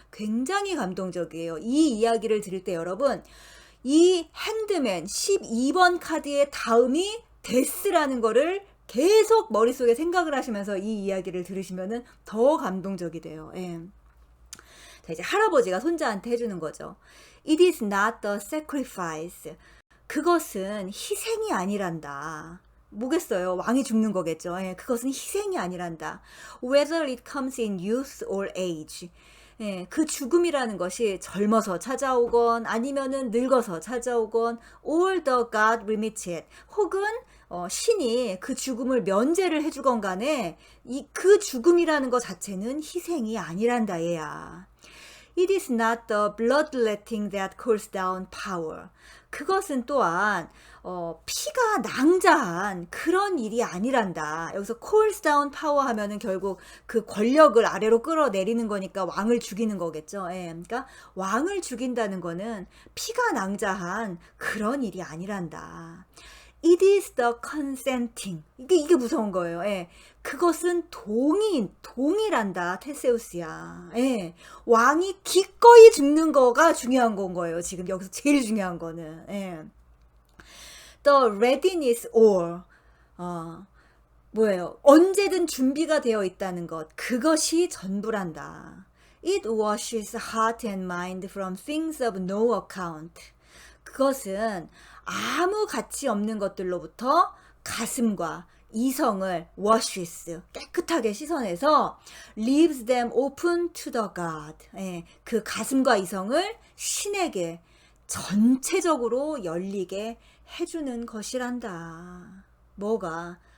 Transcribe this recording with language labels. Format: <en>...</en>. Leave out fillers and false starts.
<ko>굉장히 감동적이에요. 이 이야기를 들을 때 여러분, 이 핸드맨 12번 카드의 다음이 데스라는 거를 계속 머릿속에 생각을 하시면서 이 이야기를 들으시면은 더 감동적이 돼요. 예. 자, 이제 할아버지가 손자한테 해주는 거죠.</ko> <en>It is not the sacrifice.</en> <ko>그것은 희생이 아니란다. 뭐겠어요? 왕이 죽는 거겠죠. 예, 그것은 희생이 아니란다.</ko> <en>Whether it comes in youth or age.</en> <ko>예, 그 죽음이라는 것이 젊어서 찾아오건 아니면은 늙어서 찾아오건</ko> <en>all the God remits it.</en> <ko>혹은 신이 그 죽음을 면제를 해주건 간에 그 죽음이라는 것 자체는 희생이 아니란다 얘야.</ko> <en>It is not the bloodletting that calls down power.</en> <ko>그것은 또한 피가 낭자한 그런 일이 아니란다. 여기서</ko> <en>calls down power</en> <ko>하면은 결국 그 권력을 아래로 끌어내리는 거니까 왕을 죽이는 거겠죠. 예, 그러니까 왕을 죽인다는 거는 피가 낭자한 그런 일이 아니란다.</ko> <en>It is the consenting.</en> <ko>이게 무서운 거예요. 예. 그것은 동의란다, 테세우스야. 예. 왕이 기꺼이 죽는 거가 중요한 건 거예요. 지금 여기서 제일 중요한 거는. 예.</ko> <en>The readiness or,</en> <ko>뭐예요? 언제든 준비가 되어 있다는 것. 그것이 전부란다.</ko> <en>It washes heart and mind from things of no account.</en> <ko>그것은 아무 가치 없는 것들로부터 가슴과 이성을 washes 깨끗하게 씻어내서</ko> <en>leaves them open to the God.</en> <ko>예, 그 가슴과 이성을 신에게 전체적으로 열리게 해주는 것이란다. 뭐가?</ko>